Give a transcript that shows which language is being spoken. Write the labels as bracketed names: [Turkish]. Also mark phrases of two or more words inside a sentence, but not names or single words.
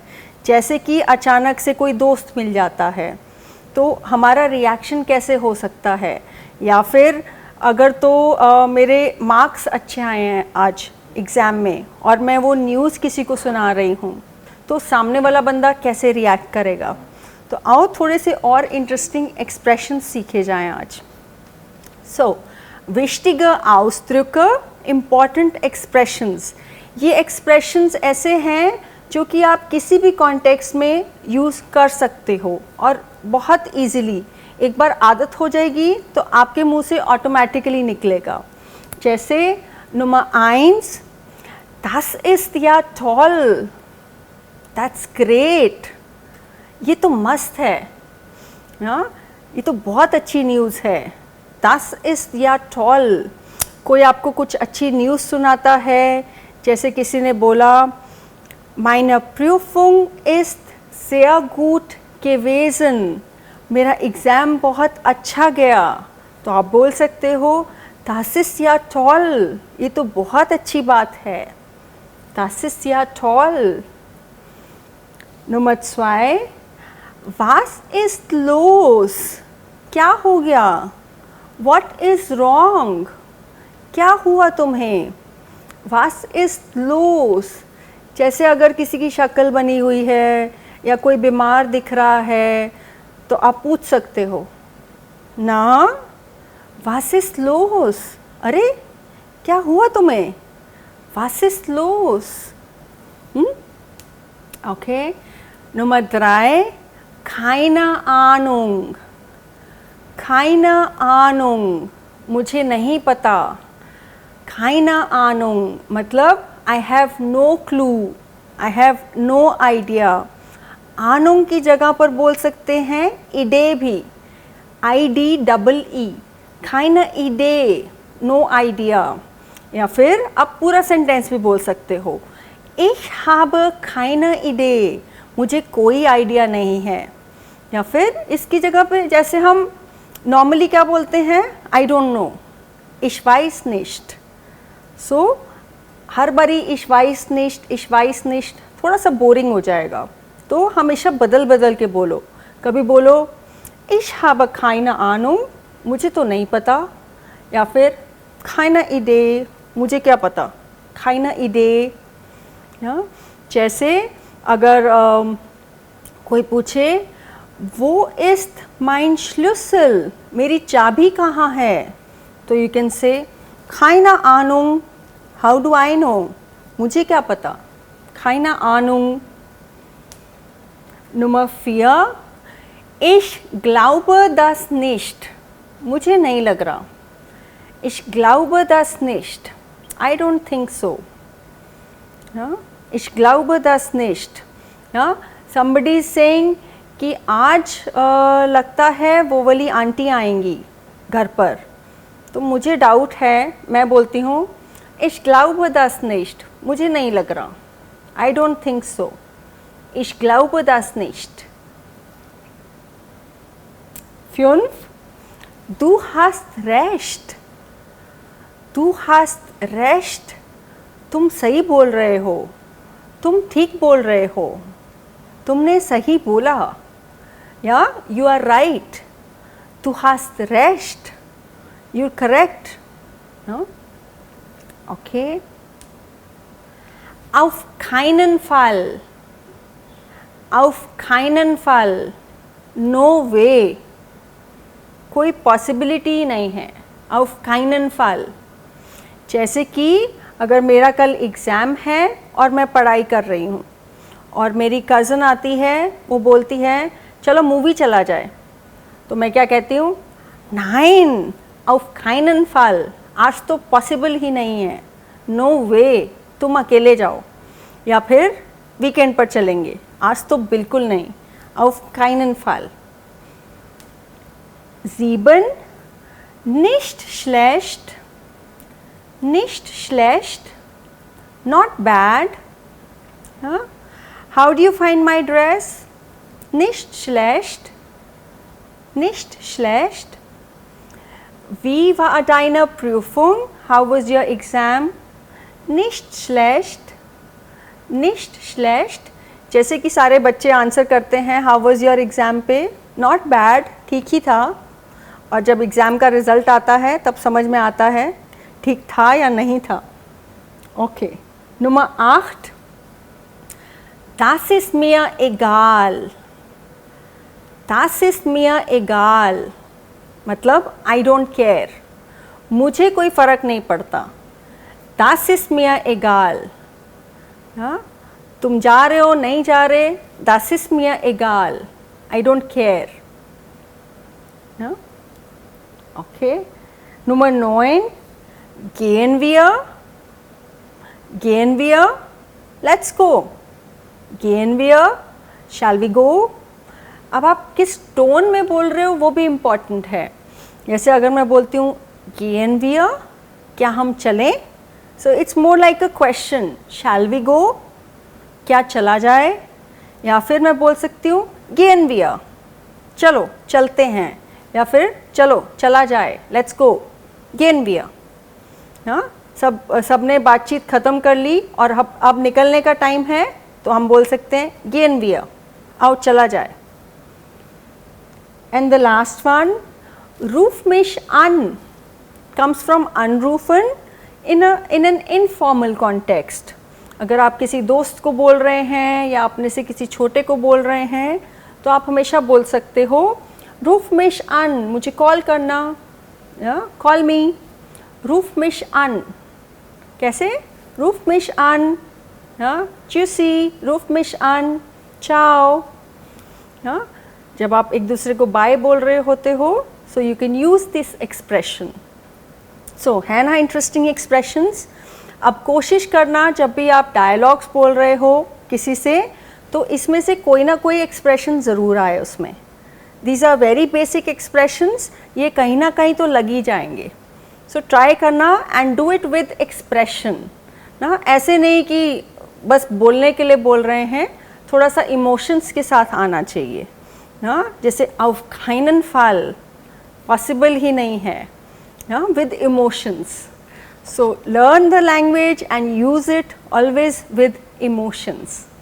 [Hindi] जैसे कि अचानक से कोई दोस्त मिल जाता है तो हमारा रिएक्शन कैसे हो सकता है, या फिर अगर तो मेरे मार्क्स अच्छे आए हैं आज एग्ज़ाम में और मैं वो न्यूज़ किसी को सुना रही हूँ तो सामने वाला बंदा कैसे रिएक्ट करेगा. तो आओ थोड़े से और [English] interesting expression [Hindi] सीखे जाएं आज. [German] wichtige Ausdrücke, [English] important expressions. [Hindi] ये एक्सप्रेशंस ऐसे हैं जो कि आप किसी भी कॉन्टेक्स्ट में यूज़ कर सकते हो और बहुत इजीली. एक बार आदत हो जाएगी तो आपके मुंह से ऑटोमेटिकली निकलेगा. [German] जैसे Nummer 1, das ist ja toll, [English] that's great. [Hindi] ये तो मस्त है, हाँ, ये तो बहुत अच्छी न्यूज़ है. [German] Das ist ja toll. [Hindi] कोई आपको कुछ अच्छी न्यूज़ सुनाता है, जैसे किसी ने बोला [German] Meine Prüfung ist sehr gut gewesen. [Hindi] मेरा एग्ज़ाम बहुत अच्छा गया. तो आप बोल सकते हो [German] Das ist ja toll. [Hindi] ये तो बहुत अच्छी बात है. [German] Das ist ja toll. Nummer 2, Was ist los? [Hindi] क्या हो गया? [English] What is wrong? [Hindi] क्या हुआ तुम्हें? [German] Was ist los? [Hindi] जैसे अगर किसी की शक्ल बनी हुई है या कोई बीमार दिख रहा है तो आप पूछ सकते हो ना, [German] Was ist los? [Hindi] अरे क्या हुआ तुम्हें? [German] Was ist los? Okay. Nummer 3, keine Ahnung. keine Ahnung, [Hindi] मुझे नहीं पता. [German] keine Ahnung [English] मतलब I have no clue, I have no idea. [Hindi] Ahnung की जगह पर बोल सकते हैं idee भी, [German] IDEE, keine Idee, [English] no idea. [Hindi] या फिर आप पूरा सेंटेंस भी बोल सकते हो [German] Ich habe keine Idee, [Hindi] मुझे कोई आइडिया नहीं है. या फिर इसकी जगह पे जैसे हम नॉर्मली क्या बोलते हैं, [English] I don't know, [German] Ich weiß nicht. [Hindi] हर बारी [German] Ich weiß nicht [Hindi] थोड़ा सा बोरिंग हो जाएगा. तो हमेशा बदल बदल के बोलो. कभी बोलो [German] Ich habe keine Ahnung, [Hindi] मुझे तो नहीं पता, या फिर [German] keine Idee, [Hindi] मुझे क्या पता, [German] keine Idee. [Hindi] जैसे अगर कोई पूछे वो [German] ist mein Schlüssel, [Hindi] मेरी चाबी कहाँ है, तो [English] you can say [German] keine Ahnung, [English] how do I know, [Hindi] मुझे क्या पता, [German] keine Ahnung. Nummer 4, ich glaube das nicht, [Hindi] मुझे नहीं लग रहा. [German] Ich glaube das nicht, [English] I don't think so. [German] Ich glaube das nicht. [English] Somebody is saying [Hindi] कि आज लगता है वो वाली आंटी आएंगी घर पर, तो मुझे डाउट है, मैं बोलती हूँ [German] ich glaube das nicht, [Hindi] मुझे नहीं लग रहा, [English] I don't think so, [German] ich glaube das nicht. 5. Du hast recht, du hast recht, [Hindi] तुम सही बोल रहे हो, तुम ठीक बोल रहे हो, तुमने सही बोला, या [English] you are right, [German] du hast recht, [English] you're correct, no? [German] Okay. Auf keinen Fall, auf keinen Fall, [English] no way, [Hindi] कोई पॉसिबिलिटी ही नहीं है, [German] auf keinen Fall. [Hindi] जैसे कि अगर मेरा कल एग्ज़ाम है और मैं पढ़ाई कर रही हूँ और मेरी कज़न आती है, वो बोलती है चलो मूवी चला जाए, तो मैं क्या कहती हूँ, [German] nein, auf keinen Fall, [Hindi] आज तो पॉसिबल ही नहीं है, [English] no way, [Hindi] तुम अकेले जाओ, या फिर वीकेंड पर चलेंगे, आज तो बिल्कुल नहीं, [German] auf keinen Fall. 7. Nicht schlecht, nicht schlecht, [English] not bad. Huh? How do you find my dress? [German] Nicht schlecht, nicht schlecht. Wie war deine Prüfung? [English] How was your exam? [German] Nicht schlecht, nicht schlecht. [Hindi] जैसे कि सारे बच्चे आंसर करते हैं [English] how was your exam [Hindi] पे, [English] not bad, [Hindi] ठीक ही था, और जब एग्ज़ाम का रिज़ल्ट आता है तब समझ में आता है ठीक था या नहीं था. ओके. [German] Nummer 8. Das ist mir egal, das ist mir egal, [English] मतलब I don't care, [Hindi] मुझे कोई फ़र्क नहीं पड़ता. [German] Das ist mir egal. [Hindi] हाँ, तुम जा रहे हो नहीं जा रहे, [German] das ist mir egal, [English] I don't care. [Hindi] हाँ, [English] okay. [German] Nummer 9. Gehen wir, gehen wir, [English] let's go, [German] gehen wir, [English] shall we go. [Hindi] अब आप किस टोन में बोल रहे हो वो भी इम्पॉर्टेंट है. जैसे अगर मैं बोलती हूँ [German] gehen wir, [Hindi] क्या हम चलें, [English] so it's more like a question, shall we go, [Hindi] क्या चला जाए, या फिर मैं बोल सकती हूँ [German] gehen wir, [Hindi] चलो चलते हैं, या फिर चलो चला जाए, [English] let's go, [German] gehen wir. [Hindi] हाँ, सबने बातचीत ख़त्म कर ली और अब निकलने का टाइम है, तो हम बोल सकते हैं [German] gehen wir, [Hindi] आओ चला जाए. [English] And the last one, [German] ruf mich an, [English] comes from anrufen in an informal context. [Hindi] अगर आप किसी दोस्त को बोल रहे हैं या अपने से किसी छोटे को बोल रहे हैं, तो आप हमेशा बोल सकते हो [German] ruf mich an, [Hindi] मुझे कॉल करना, [English] call me, [German] ruf mich an. कैसे, ruf mich an, tschüssi, ruf mich an, ciao. [Hindi] जब आप एक दूसरे को बाय बोल रहे होते हो, [English] so you can use this expression. [Hindi] So है ना [English] interesting expressions. [Hindi] अब कोशिश करना जब भी आप डायलॉग्स बोल रहे हो किसी से, तो इसमें से कोई ना कोई एक्सप्रेशन ज़रूर आए उसमें. [English] These are very basic expressions, [Hindi] ये कहीं ना कहीं तो लग ही जाएंगे. [English] So try करना and do it with expression. [Hindi] ना ऐसे नहीं कि बस बोलने के लिए बोल रहे हैं, थोड़ा सा इमोशंस के साथ आना चाहिए ना. [German] जैसे auf keinen Fall, [Hindi] पॉसिबल ही नहीं है, [English] with emotions. So learn the language and use it always with emotions.